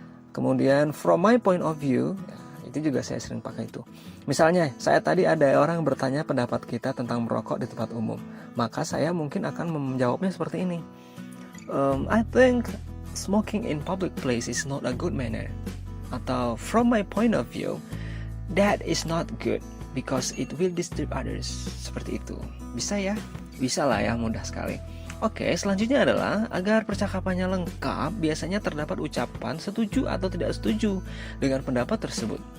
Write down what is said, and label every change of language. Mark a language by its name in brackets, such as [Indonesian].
[Indonesian] Kemudian [English] from my point of view, [Indonesian] itu juga saya sering pakai itu. Misalnya, saya tadi ada orang yang bertanya pendapat kita tentang merokok di tempat umum. Maka saya mungkin akan menjawabnya seperti ini. [English] I think smoking in public place is not a good manner. Atau from my point of view, that is not good because it will disturb others. [Indonesian] Seperti itu. Bisa ya? Bisa lah ya, mudah sekali. Oke, selanjutnya adalah agar percakapannya lengkap, biasanya terdapat ucapan setuju atau tidak setuju dengan pendapat tersebut.